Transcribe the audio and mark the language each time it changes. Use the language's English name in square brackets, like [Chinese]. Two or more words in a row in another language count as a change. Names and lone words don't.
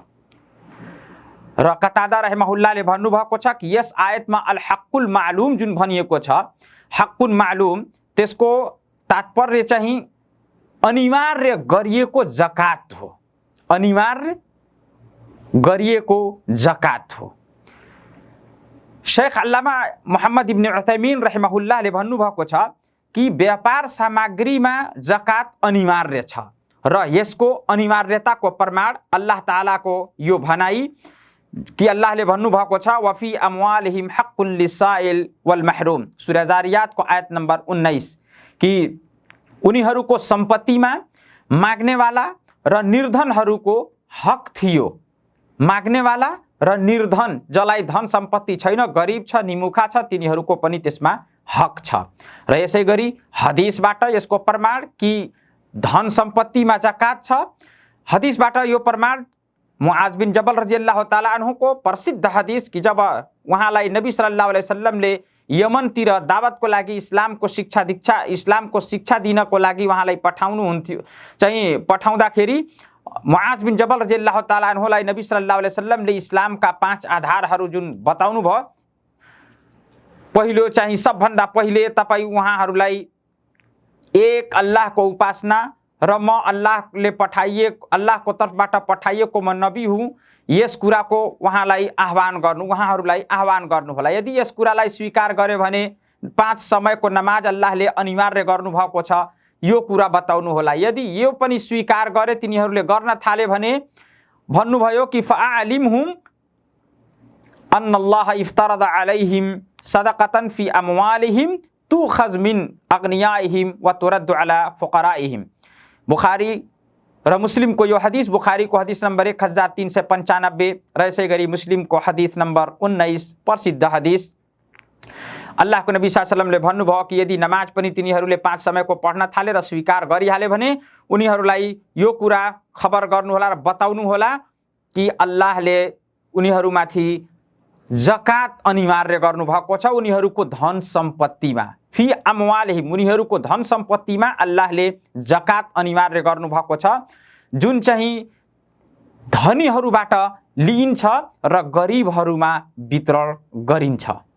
[Nepali] र कतादा रहमहुल्लाहले भन्नुभएको छ कि यस आयतमा [Arabic] الحق المعلوم [Nepali] जुन भनिएको छ, [Arabic] حق معلوم [Nepali] त्यसको तात्पर्य चाहिँ अनिवार्य गरिएको जकात हो। अनिवार्य गरिएको जकात हो। शेख अल्लामा मोहम्मद इब्न उथैमीन रहमहुल्लाहले भन्नुभएको छ कि व्यापार सामग्रीमा जकात अनिवार्य छ र यसको अनिवार्यताको प्रमाण अल्लाह तालाको यो भनाई कि अल्लाहले भन्नुभएको छ [Arabic] وفي أموالهم حق للسائل والمحروم. [Nepali] सूरा जारियातको आयत नम्बर 19 कि उनीहरूको सम्पत्तिमा माग्नेवाला र निर्धनहरूको हक थियो। माग्नेवाला र निर्धन, जसलाई धन सम्पत्ति छैन, गरिब छ, निमुखा छ, तिनीहरूको पनि त्यसमा हक छ। र यसै गरी हदिसबाट यसको प्रमाण कि धन सम्पत्तिमा जकात छ। हदिसबाट यो प्रमाण मुआज बिन जबल [Arabic] رضي الله تعالى عنه [Nepali] को प्रसिद्ध हदीस कि जब उहाँलाई नबी [Arabic] صلى الله عليه وسلم ले [Nepali] यमनतिर दावतको लागि इस्लामको शिक्षा दिनको लागि उहाँलाई पठाउनुहुन्थ्यो चाहिँ पठाउँदाखेरि मुआज बिन जबल [Arabic] رضي الله تعالى عنه लाई [Nepali] नबी [Arabic] صلى الله عليه وسلم ले [Nepali] इस्लामका 5 आधारहरू जुन बताउनु भयो, पहिलो चाहिँ सबभन्दा पहिले तपाईँ उहाँहरूलाई एक अल्लाहको उपासना र म अल्लाहको तर्फबाट पठाइएको म नबी हुँ, यस कुराको उहाँहरूलाई आह्वान गर्नु होला। यदि यस कुरालाई स्वीकार गर्यो भने 5 समयको नमाज अल्लाहले अनिवार्य गर्नुभएको छ, यो कुरा बताउनु होला। यदि यो पनि स्वीकार गरे तिनीहरूले गर्न थाले भने भन्नुभयो कि [Arabic] فأعلمهم أن الله افترض عليهم صدقة في أموالهم تؤخذ من أغنيائهم وترد على فقرائهم. [Nepali] बुखारी र मुस्लिम को यो हदीस, बुखारी को हदीस नंबर 1395 र यसै गरी मुस्लिम को हदीस नंबर 19 प्रसिद्ध हदीस। अल्लाह को नबी [Arabic] صلى الله عليه وسلم ले [Nepali] भन्नुभयो कि यदि नमाज पनि तिनीहरूले 5 समयको पढ्न थाले र स्वीकार गरिहाले भने उनीहरूलाई यो कुरा खबर गर्नु होला र बताउनु होला कि अल्लाहले उनीहरूमाथि जकात अनिवार्य गर्नुभएको छ। उनीहरूको धन सम्पत्तिमा [Arabic] في أموالهم, [Nepali] उनीहरूको धन सम्पत्तिमा अल्लाहले जकात अनिवार्य गर्नुभएको छ, जुन चाहिँ धनीहरूबाट लिइन्छ र गरिबहरूमा वितरण गरिन्छ।